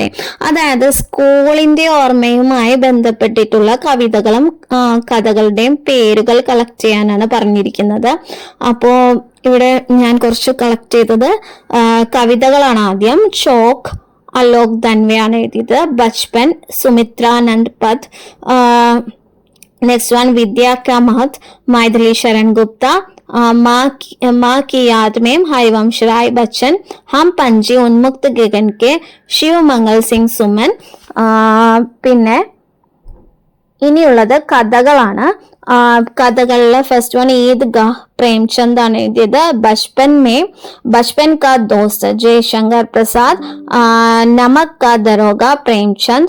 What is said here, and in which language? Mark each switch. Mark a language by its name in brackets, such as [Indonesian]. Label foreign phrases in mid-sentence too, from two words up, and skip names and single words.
[Malayalam] അതായത് സ്കൂളിന്റെ ഓർമ്മയുമായി ബന്ധപ്പെട്ടിട്ടുള്ള കവിതകളും കഥകളുടെയും പേരുകൾ കളക്ട് ചെയ്യാനാണ് പറഞ്ഞിരിക്കുന്നത്. അപ്പോ ഇവിടെ ഞാൻ കുറച്ച് കളക്ട് ചെയ്തത് കവിതകളാണ്. ആദ്യം ചോക്ക് അലോക് ധൻവയാണ് എഴുതിയത്. ബച്പൻ സുമിത്രാനന്ദ് പത്. [English] next one [Malayalam] വിദ്യാ കാ മഹത് മൈഥിലി ശരൺ ഗുപ്ത. माँ की याद में हरिवंश राय बच्चन. हम पंजी उन्मुक्त गगन के शिव मंगल सिंഗ് സുമൻ. പിന്നെ ഇനിയുള്ളത് കഥകളാണ്. കഥകളിലെ [English] first one [Malayalam] ഈദ്ഗാഹ് പ്രേംചന്ദ് ആണ് എഴുതിയത്. ബച്പൻ കാ ദോസ്ത് ജയശങ്കർ പ്രസാദ്. നമക് കാ ദരോഗ പ്രേംചന്ദ്.